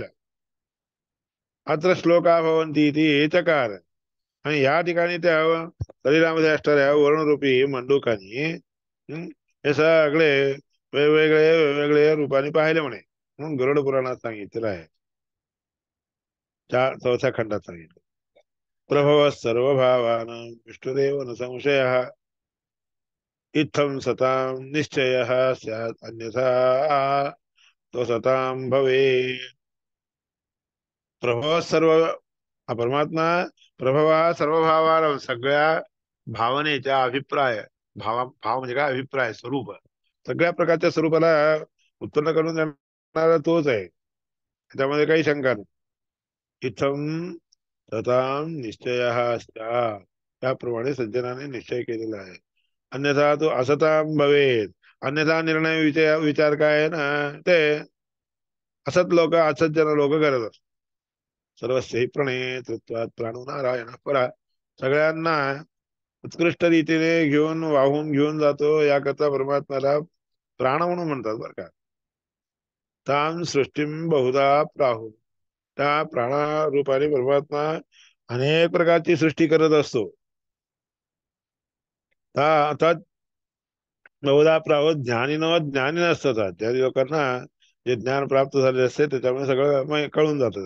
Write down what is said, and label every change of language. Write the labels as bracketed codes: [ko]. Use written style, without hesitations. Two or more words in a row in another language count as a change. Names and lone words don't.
[sa] अत्र श्लोका भवन्ति इति चकार, [mr] आणि या ठिकाणी त्या शरीरामध्ये असणाऱ्या वर्णरूपी मंडूकानी हे सगळे वेगवेगळे वेगवेगळे रूपाने पाहिले म्हणे, म्हणून गरुड पुराणात सांगितलेलं आहे. चौथ्या खंडात सांगितलं. [sa] प्रभव सर्व भावानां विष्णुदेव न संशयः, इत्थं सतां निश्चयः स्यात् अन्यथा तो सतां भवेत्. [mr] प्रभव सर्व हा परमात्मा प्रभव हा सर्व भावाला सगळ्या भावनेच्या अभिप्राय भाव म्हणजे काय अभिप्राय स्वरूप सगळ्या प्रकारच्या स्वरूपाला उत्पन्न करून देणारा तोच आहे. त्यामध्ये काही शंका नाही. इथं [sa] तथाम निश्चय स्यात् [mr] त्याप्रमाणे सज्जनाने निश्चय केलेला आहे. [sa] अन्यथा तो असताम भवेत. [mr] अन्यथा निर्णय विचार काय आहे ना ते असत जन लोक करत असतात. [sa] सर्वस्यही प्रणेतृत्वात प्राणो नारायण परा [mr] सगळ्यांना उत्कृष्ट रीतीने घेऊन वाहून घेऊन जातो याकरता परमात्म्याला प्राण म्हणून म्हणतात बरं का. [sa] ताम सृष्टीम बहुधा प्राहु [mr] त्या प्राणारूपाने परमात्मा अनेक प्रकारची सृष्टी करत असतो. आता [sa] बहुधा प्राहु [mr] ज्ञानी ज्ञानी नसतात. ज्ञानी लोकांना जे ज्ञान प्राप्त झाले असते त्याच्यामुळे सगळं कळून जातं.